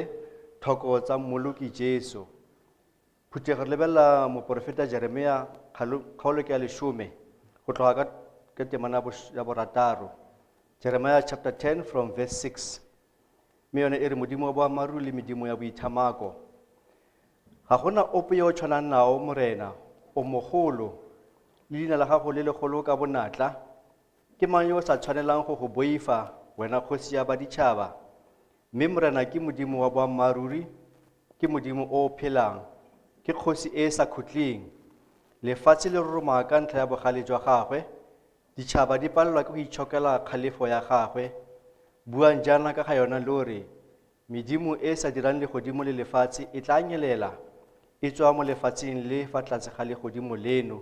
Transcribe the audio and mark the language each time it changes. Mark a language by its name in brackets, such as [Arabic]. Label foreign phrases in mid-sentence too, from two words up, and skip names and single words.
[Tswana] thoko tsa mmoloki Jesu phuthego re lebelela moprofeta Jeremia kgaolo ke ya 10 go tloga ka temana ya borataro [English] Jeremiah chapter 10 from verse 6 [Tswana] mme yone e re modimo wa boammaaruri le medimo ya boithamako ga gona ope yo o tshwanang nao Morena o mogolo le leina la gago le legolo ka bonatla ke mang yo o sa tshwanelang go go boifa wena kgosi ya baditšhaba mme Morena ke modimo wa boammaaruri ke modimo o phelang ke kgosi e sa khutleng lefatshe le roroma ka ntlha ya bogale jwa gagwe, ditšhaba di palelwa ke go itšhokela kgalefo ya gagwe, buang jaana ka ga yona le gore medimo e sa dirang legodimo le lefatshe e tla nyelela e tswa mo lefatsheng le fa tlase ga legodimo leno.